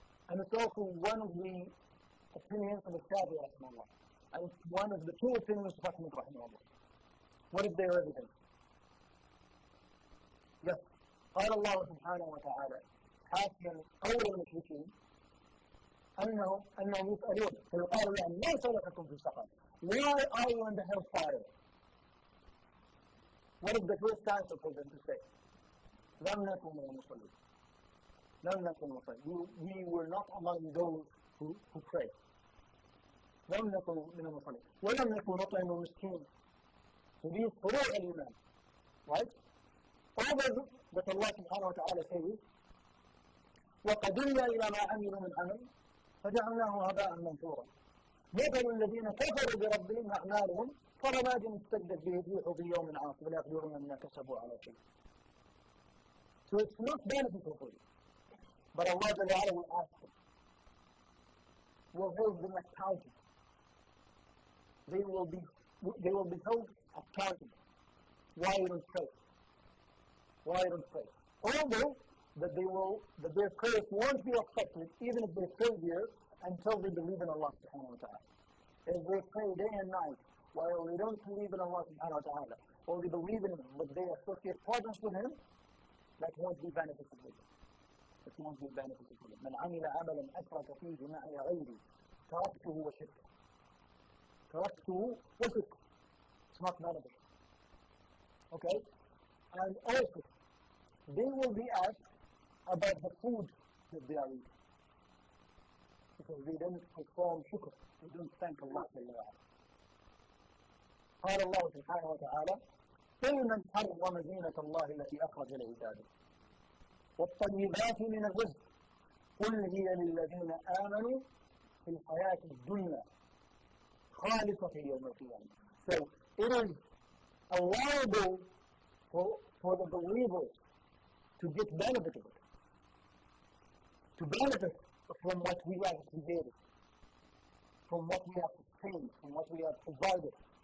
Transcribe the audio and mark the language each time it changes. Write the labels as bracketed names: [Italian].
[English] And it's also one of the opinions of the Shafi'i rahimahullah. And it's one of the two opinions of Ahmad rahimahullah. What is their evidence? Yes. [Arabic] قال الله سبحانه وتعالى حاكيا قول المشركين أنهم يسألون فيقال لهم ما سلككم في سقر? [English] Why are you in the hellfire? What is the first answer for them to say? [Arabic] لم نكن من المصلين. لم نكن مصلين. [English] We were not among those who pray. [Arabic] لم نكن من المصلين. ولم نكن نطعم المسكين. [English] So these [Arabic] فروع الإيمان. [English] Right? All that Allah subhanahu wa ta'ala says, [Arabic] وَقَدِمْنَا إِلَى مَا عَمِلُوا مِنْ عَمَلٍ فَجَعَلْنَاهُ هَبَاءً مَنْثُورًا مثل الذين كفروا بربهم أعمالهم كرماد اشتدت به الريح في يوم عاصف لا يقدرون مما كسبوا على شيء. [English] So it's not beneficial for you. But Allah Ta'ala will ask them. Will hold them accountable. They will be held accountable. Why you don't pray? Why you don't pray? Although that their prayers won't be accepted even if they pray there until they believe in Allah subhanahu wa ta'ala. If they pray day and night while they don't believe in Allah subhanahu wa ta'ala, or they believe in Him but they associate partners with Him, that won't be beneficial for them. It won't be beneficial for them. [Arabic] من عمل عملا أشرك فيه معي غيري تركته وشركه. تركته وشركه. [English] It's not beneficial. Okay? And also, they will be asked about the food that they are eating. Because they didn't perform shukr. They didn't thank Allah ta'ala. [Arabic] قال الله سبحانه وتعالى قل من حرم زينة الله التي أخرج لعباده والطيبات من الرزق قل هي للذين آمنوا في الحياة الدنيا خالصة يوم القيامة. [English] So it is allowable for the believers to get benefit of it, to benefit from what we have created, from what we have sustained, from what we have provided.